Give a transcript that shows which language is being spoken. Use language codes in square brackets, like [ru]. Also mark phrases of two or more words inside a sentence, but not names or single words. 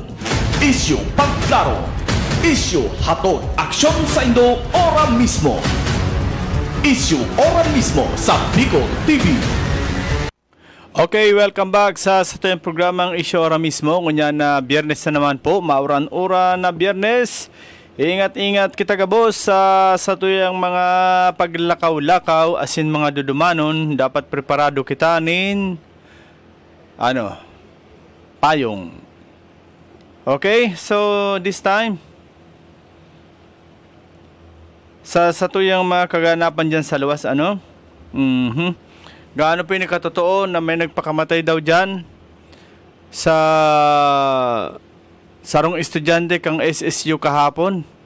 [bik] Issue pangklaro. Issue hatod aksyon sa Indo ora mismo. Issue ora mismo sa Bicol TV. [tl] Okay, [en] welcome back [tl] sa ating programang Issue ora mismo. [bik] Ngunya na Biyernes na naman po, mauran-uran na Biyernes. Ingat-ingat kita kabos sa tuyang mga paglakaw-lakaw asin mga dudumanon. Dapat preparado kita nin payong. Okay, [en] so this time [bik] sa tuyang mga kaganapan dyan sa luwas, gaano po yung katotoo na may nagpakamatay daw dyan sa sarong estudyante kang SSU kahapon.